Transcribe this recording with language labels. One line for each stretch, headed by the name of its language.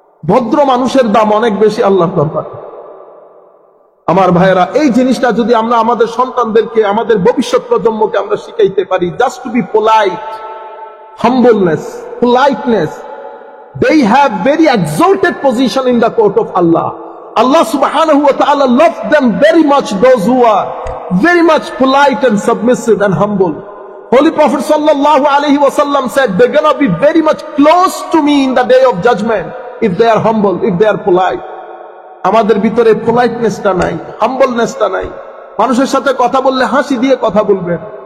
Bangla: ভদ্র মানুষের দাম অনেক বেশি আল্লাহর দরবারে। আমার ভাইয়েরা, এই জিনিসটা যদি আমরা আমাদের সন্তানদেরকে, আমাদের ভবিষ্যৎ প্রজন্মকে আমরা শিখাইতে পারি,
English: Just to be polite, humbleness, politeness, they have very exalted position in the court of Allah. Allah subhanahu wa ta'ala loves them very much, those who are very much polite and submissive and humble. Holy Prophet sallallahu alaihi wasallam said, they're gonna be very much close to me in the day of judgment if they are humble, if they are polite.
Bangla: আমাদের ভিতরে পোলাইটনেসটা নাই, হাম্বলনেসটা নাই। মানুষের সাথে কথা বললে হাসি দিয়ে কথা বলবেন।